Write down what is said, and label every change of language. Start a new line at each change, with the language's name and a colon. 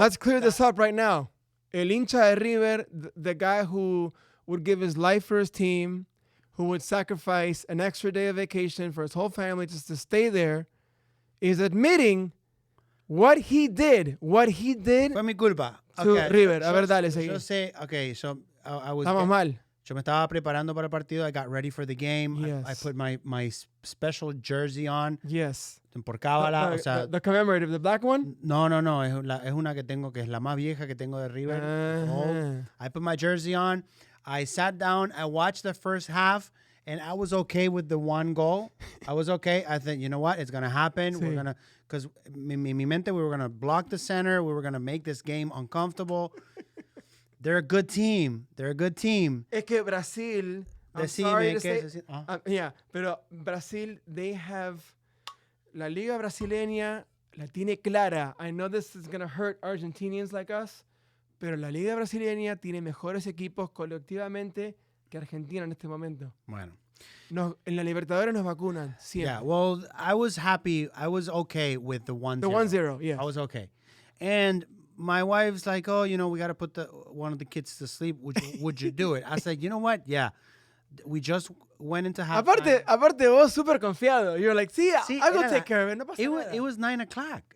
English: Let's clear this up right now.
Spanish: El hincha de River,
English: the guy who would give his life for his team, who would sacrifice an extra day of vacation for his whole family just to stay there, is admitting what he did.
Spanish: Fue mi culpa.
English: To River.
Spanish: A ver, dale, seguí. Yo sé,
English: okay, so I was...
Spanish: Estamos mal. Yo me estaba preparando para el partido.
English: I got ready for the game. Yes. I put my special jersey on. Yes.
Spanish: Por cábala, o sea...
English: The commemorative, the black one?
Spanish: No. Es una que tengo, que es la más vieja que tengo de River.
English: Old. I put my jersey on. I sat down. I watched the first half, and I was okay with the one goal. I was okay. I think, you know what? It's going to happen.
Spanish: Sí.
English: We're going to... Because in
Spanish: mi mente,
English: we were going to block the center. We were going to make this game uncomfortable. They're a good team.
Spanish: Es que Brasil... Decime, ¿qué es?
English: Yeah,
Spanish: pero
English: Brasil, they have...
Spanish: La Liga Brasileña la tiene clara.
English: I know this is going to hurt Argentinians like us,
Spanish: pero la Liga Brasileña tiene mejores equipos colectivamente que Argentina en este momento. Bueno. En la Libertadores nos vacunan siempre.
English: Yeah, well, I was happy. I was okay with the 1-0. The 1-0, yeah. I was okay. And my wife's like, oh, we got to put one of the kids to sleep. Would you do it? I said, you know what? Yeah. We just went into halftime.
Spanish: Aparte vos súper confiado.
English: You're like, I'll go take care of it.
Spanish: No pasa nada.
English: It was 9 o'clock.